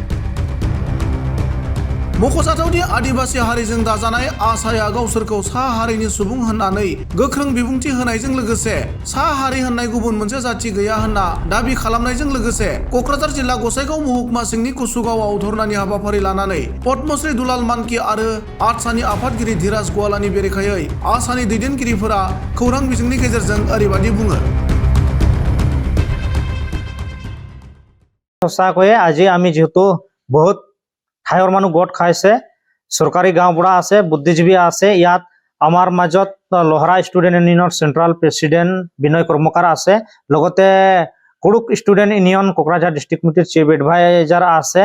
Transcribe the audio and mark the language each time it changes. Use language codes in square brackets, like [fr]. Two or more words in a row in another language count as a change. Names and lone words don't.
[brx] मख'जाथावदि आदिवासी हारिजों दाजानाय आसाया गावसोरखौ सा हारिनि सुबुं होननानै गोख्रों बिबुंथि होनायजों लोगोसे सा हारि होननाय गुबुन मोनसे जाथि गैया होनना दाबि खालामनायजों लोगोसे क'क्राझार जिल्ला गसाइगाव महकुमा सिंनि कुसुगावआव धरनानि हाबाफारि लानानै पद्मश्री दुलाल मानकि आरो आदसानि आफादगिरि धीराज गवालानि बेरेखायै आसानि दैदेनगिरिफोरा खौरां बिजोंनि गेजेरजों ओरैबादि बुङो। [as] सचाकয়ে আজি আমি যেহেতু বহুত ঠাইৰ মানুহ গোট খাইছে, চৰকাৰী গাঁওবুঢ়া আছে, বুদ্ধিজীৱী আছে, ইয়াত আমাৰ মাজত লহৰা ষ্টুডেণ্ট ইউনিয়নৰ [en] central president [as] বিনয় কৰ্মকাৰ আছে, লগতে কুৰুক ষ্টুডেণ্ট ইউনিয়ন কোকৰাঝাৰ ডিষ্ট্ৰিক্ট কমিটিৰ [en] chief adviser [as] আছে।